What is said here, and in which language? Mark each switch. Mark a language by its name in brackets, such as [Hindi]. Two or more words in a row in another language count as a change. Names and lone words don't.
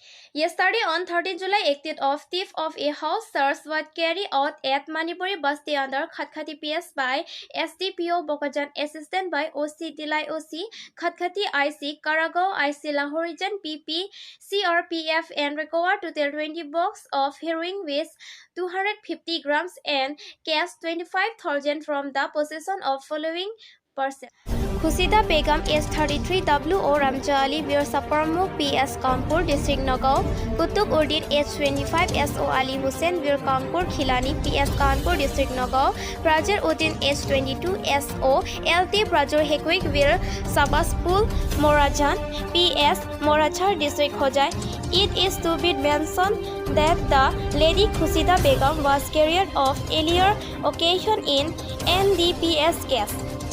[English] Yesterday on 13 July, acted of thief of a house search was carried out at Manipuri Basti under Khatkhati PS by SDPO Bokajan, assisted by OC Dilai OC, Khatkhati IC, Karagaon IC Lahorijan PP, CRPF, and recovered total 20 box of heroin with 250 grams and cash 25,000 from the possession of following person. Khusida Begum is 33 WO Ramja Ali Bir Saparmuk PS Kanpur District Nagaon, Kutuk Urdin age 25 SO Ali Hussain Bir Kanpur Khilani PS Kanpur District Nagaon, Prajar Uddin age 22 SO LT Prajar Hekwik Bir Sabaspul Morajan PS Morachar District Khojai. It is to be mentioned that the lady Khusida Begum was carrier of earlier occasion in NDPS case.